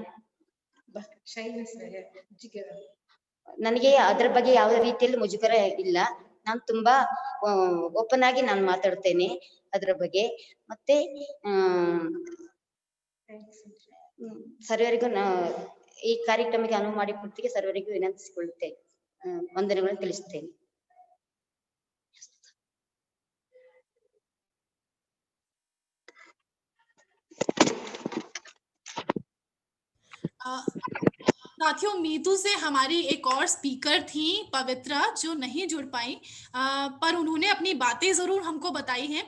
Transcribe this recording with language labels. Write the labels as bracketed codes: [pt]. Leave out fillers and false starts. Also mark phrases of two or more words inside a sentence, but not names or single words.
[kn] ನನಗೆ ಅದರ ಬಗ್ಗೆ ಯಾವ ರೀತಿಯಲ್ಲಿ ಮುಜುಗರ ಇಲ್ಲ. ನಾನು ತುಂಬಾ ಓಪನ್ ಆಗಿ ನಾನು ಮಾತಾಡ್ತೇನೆ ಅದರ ಬಗ್ಗೆ. ಮತ್ತೆ ಸರ್ವರಿಗೂ ಈ ಕಾರ್ಯಕ್ರಮಕ್ಕೆ ಅನುವು ಮಾಡಿಕೊಟ್ಟಿಗೆ ಸರ್ವರಿಗೂ ವಿನಂತಿಸಿಕೊಳ್ಳುತ್ತೇನೆ. ವಂದನೆಗಳನ್ನು ತಿಳಿಸುತ್ತೇನೆ. [hi] साथियों, मीतू से हमारी एक और स्पीकर थी पवित्रा, जो नहीं जुड़ पाई, पर उन्होंने अपनी बातें जरूर हमको बताई हैं।